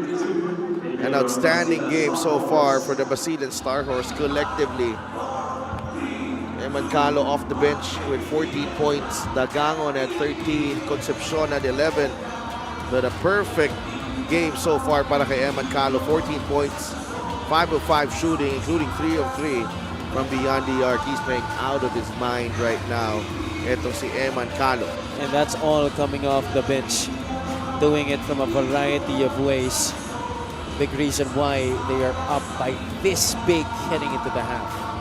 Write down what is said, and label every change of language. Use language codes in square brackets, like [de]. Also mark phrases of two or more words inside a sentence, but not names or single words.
[en] An outstanding game so far for the Basilan Star Horse collectively. Emancalo off the bench with 14 points. Dagangon at 13. Concepcion at 11. But a perfect game so far [tl] para kay [en] Emancalo. 14 points, 5 of 5 shooting, including 3 of 3 from beyond the arc. He's playing out of his mind right now. [tl] Ito si Emancalo. [en] And that's all coming off the bench. Doing it from a variety of ways. Big reason why they are up by this big heading into the half.